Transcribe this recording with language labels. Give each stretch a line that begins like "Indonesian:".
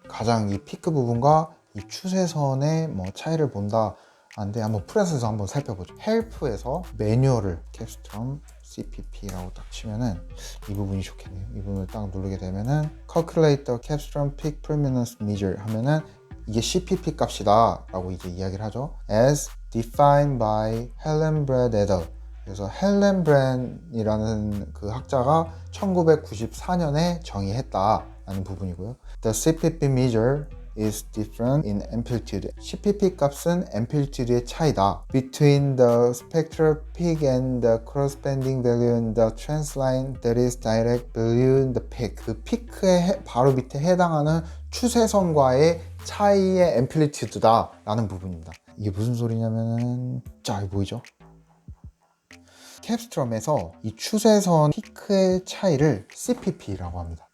Korean: 가장 이 피크 부분과 이 추세선의 차이를 본다 하는데, 한번 프레스에서 한번 살펴보죠. 헬프에서 매뉴얼을 캡스트럼 CPP라고 딱 치면은 이 부분이 좋겠네요. 이 부분을 딱 누르게 되면은 Calculate the Capstrom Peak Prominence Measure 하면은 이게 CPP 값이다 라고 이제 이야기를 하죠.
English: As defined by Helen Brand et al.
Korean: 그래서 헬렌 브랜이라는 그 학자가 1994년에 정의했다라는 부분이고요.
English: The CPP measure is different in amplitude.
Korean: CPP 값은 amplitude의 차이다.
English: Between the spectral peak and the corresponding value in the trend line that is direct below the peak.
Korean: 그 피크의 바로 밑에 해당하는 추세선과의 차이의 amplitude다 라는 부분입니다. 이게 무슨 소리냐면은, 자, 이거 보이죠? 캡스트럼에서 이 추세선 피크의 차이를 CPP라고 합니다.